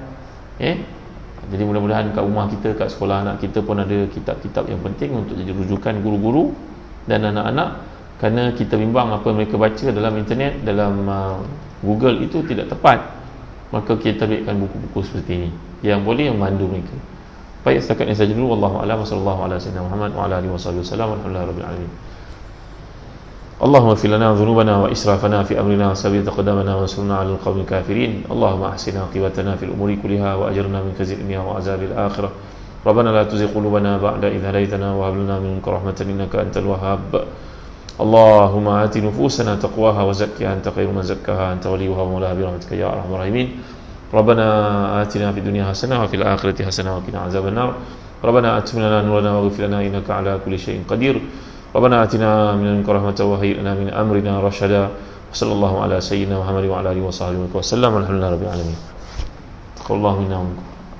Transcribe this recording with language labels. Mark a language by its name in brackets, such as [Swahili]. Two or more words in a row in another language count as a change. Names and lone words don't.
[Malay] Jadi mudah-mudahan kat rumah kita, kat sekolah anak kita pun ada kitab-kitab yang penting untuk jadi rujukan guru-guru dan anak-anak. Kerana kita bimbang apa mereka baca dalam internet, dalam Google itu tidak tepat, maka kita terbitkan buku-buku seperti ini yang boleh membantu mereka. Baik, setakat ini saja dulu. [Arabic] والله أعلم. صلى الله على سيدنا محمد وعلى آله وسلم. الحمد لله رب العالمين. اللهم اغفر لنا ذنوبنا وإسرافنا في أمرنا وثبت أقدامنا وانصرنا على القوم الكافرين. اللهم أحسن عاقبتنا في الأمور كلها وأجرنا من خزي الدنيا وعذاب الآخرة. ربنا لا تزغ قلوبنا بعد إذ هديتنا وهب لنا من لدنك رحمة إنك أنت الوهاب. اللهم آت نفوسنا تقواها وزكها أنت خير من زكاها أنت وليها ومولاها برحمتك يا أرحم الراحمين. ربنا آتنا في الدنيا حسنة وفي الآخرة حسنة وقنا عذاب النار. ربنا آتنا لنا نورنا واغفر لنا إنك على كل شيء قدير. ربنا آتنا من لدنك رحمة وهيئ لنا من أمرنا رشدا. صلى الله على سيدنا محمد وعلى آله وصحبه وسلم. الحمد لله رب العالمين. تقبل الله منا ومنكم.